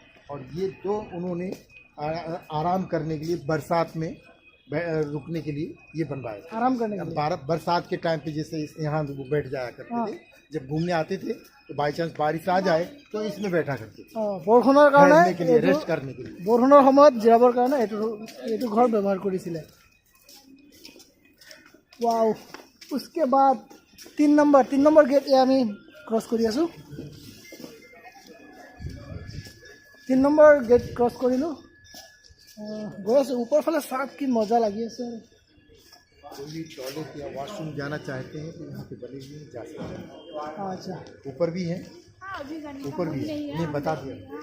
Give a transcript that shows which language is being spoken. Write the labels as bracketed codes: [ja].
[hi] और ये दो उन्होंने आराम करने के लिए बरसात में रुकने के लिए ये बनवाए थे। आराम करने के लिए बरसात के टाइम पे जैसे यहाँ वो बैठ जाया करते हाँ। थे, जब घूमने आते थे तो बाई चांस बारिश आ जाए तो इसमें बैठा करते थे, [as] বৰষুণৰ কাৰণে [hi] ठहरने के लिए, रेस्ट करने के लिए। [as] বৰষুণৰ সময়ত জিৰাবৰ কাৰণে এইটো ঘৰ ব্যৱহাৰ কৰিছিলে। ৱাও, [hi] उसके बाद [as] 3 নম্বৰ গেট আমি ক্ৰছ কৰি আছোঁ। 3 নম্বৰ গেট ক্ৰছ কৰিলোঁ, গৈ আছোঁ ওপৰ ফালে। চাওক কি মজা লাগি আছে। [hi] कोई भी टॉयलेट या वॉशरूम जाना चाहते हैं तो यहाँ पे बने हुए हैं, जा सकते हैं। আচ্ছা, ऊपर भी है, ऊपर भी है, नहीं बता दिया।